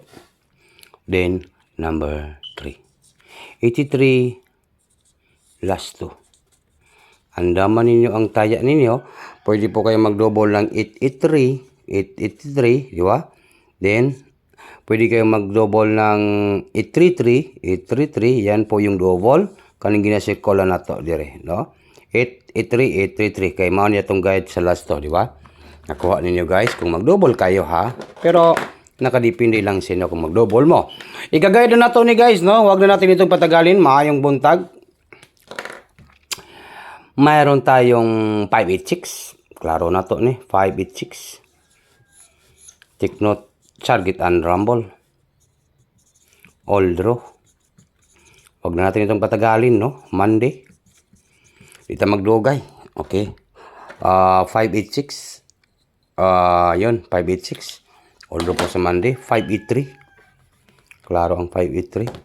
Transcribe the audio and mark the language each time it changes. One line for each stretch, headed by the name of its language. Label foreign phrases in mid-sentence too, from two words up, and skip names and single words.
English: Then number 3. 83 last 2.
Filipino: Andaman ninyo ang taya ninyo. Pwede po kayo
English: mag-double ng 883,
Filipino: di ba? Then pwede kayo
English: mag-double ng 833.
Filipino: Yan po yung double.
Cebuano: Kaning ginasikola na to dire, no? 883 kay mao niya tong guide sa last to, di ba?
Filipino: Nakuha ninyo guys kung mag-double kayo ha. Pero nakadepende lang sa inyo kung mag-double mo. Ika-guide na to ni guys, no? Huwag na natin itong patagalin,
Cebuano: maayong buntag.
Filipino: mayroon tayong 586.
Cebuano: Klaro na to ni,
Filipino: 586.
English: Take note, target and rumble. All draw.
Filipino: Huwag na natin itong patagalin, no?
English: Monday. Dito magdugay. Okay.
Filipino: 586. Yun, 586.
English: All draw
Filipino: po sa Monday. 583. Klaro ang 583.